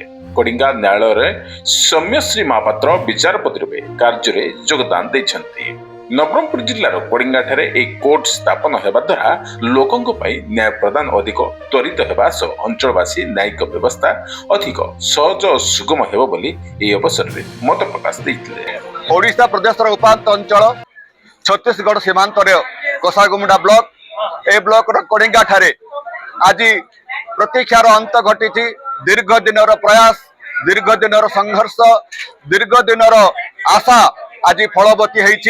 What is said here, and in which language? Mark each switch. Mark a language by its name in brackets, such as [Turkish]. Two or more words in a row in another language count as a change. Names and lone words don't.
[Odia] କଡ଼ିଙ୍ଗା ନ୍ୟାୟାଳୟରେ ସୌମ୍ୟଶ୍ରୀ ମହାପାତ୍ର ବିଚାରପତି ରୂପେ କାର୍ଯ୍ୟରେ ଯୋଗଦାନ ଦେଇଛନ୍ତି। ନବରଙ୍ଗପୁର ଜିଲ୍ଲାର କଡ଼ିଙ୍ଗାଠାରେ ଏହି କୋର୍ଟ ସ୍ଥାପନ ହେବା ଦ୍ୱାରା ଲୋକଙ୍କ ପାଇଁ ନ୍ୟାୟ ପ୍ରଦାନ ଅଧିକ ତ୍ୱରିତ ହେବା ସହ ଅଞ୍ଚଳବାସୀ ନ୍ୟାୟିକ ବ୍ୟବସ୍ଥା ଅଧିକ ସହଜ ଓ ସୁଗମ ହେବ ବୋଲି ଏହି ଅବସରରେ ମତ ପ୍ରକାଶ ଦେଇଥିଲେ। ଓଡ଼ିଶା ପ୍ରଦେଶର ଉପାନ୍ତ ଅଞ୍ଚଳ ଛତିଶଗଡ଼ ସୀମାନ୍ତର କୋସାଗୁମୁଣ୍ଡା ବ୍ଲକ ଏ ବ୍ଲକ କଡ଼ିଙ୍ଗା ଠାରେ ଆଜି ପ୍ରତୀକ୍ଷାର ଅନ୍ତ ଘଟି। ଦୀର୍ଘ ଦିନର ପ୍ରୟାସ, ଦୀର୍ଘ ଦିନର ସଂଘର୍ଷ, ଦୀର୍ଘ ଦିନର ଆଶା ଆଜି ଫଳବତୀ ହୋଇଛି।